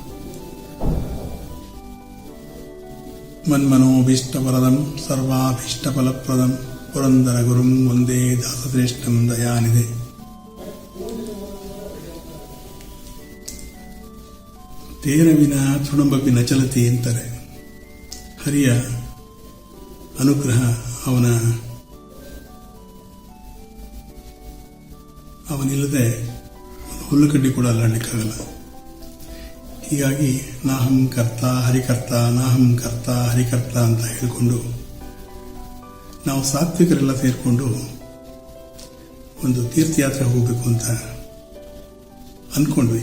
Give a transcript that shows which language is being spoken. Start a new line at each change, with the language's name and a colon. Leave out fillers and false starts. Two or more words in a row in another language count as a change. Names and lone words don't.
Sanskrit: मन्मनोभीष्टवरदं सर्वाभीष्टफलप्रदं पुरन्दरगुरुं वन्दे दासश्रेष्ठं दयानिधे। तेन विना तृणमपि न चलति अंತಾರೆ।
Kannada: ಹರಿಯ ಅನುಗ್ರಹ ಅವನಿಲ್ಲದೆ ಹುಲ್ಲುಕಡ್ಡಿ ಕೂಡ ಅಲ್ಲಾಡಲಿಕ್ಕಾಗಲ್ಲ. ಹೀಗಾಗಿ
Sanskrit: ನಾಹಂ ಕರ್ತ ಹರಿಕರ್ತ ನಾಹಂ ಕರ್ತ ಹರಿಕರ್ತ
Kannada: ಅಂತ ಹೇಳಿಕೊಂಡು ನಾವು ಸಾತ್ವಿಕರೆಲ್ಲ ಸೇರಿಕೊಂಡು ಒಂದು ತೀರ್ಥಯಾತ್ರೆ ಹೋಗಬೇಕು ಅಂತ ಅಂದ್ಕೊಂಡ್ವಿ.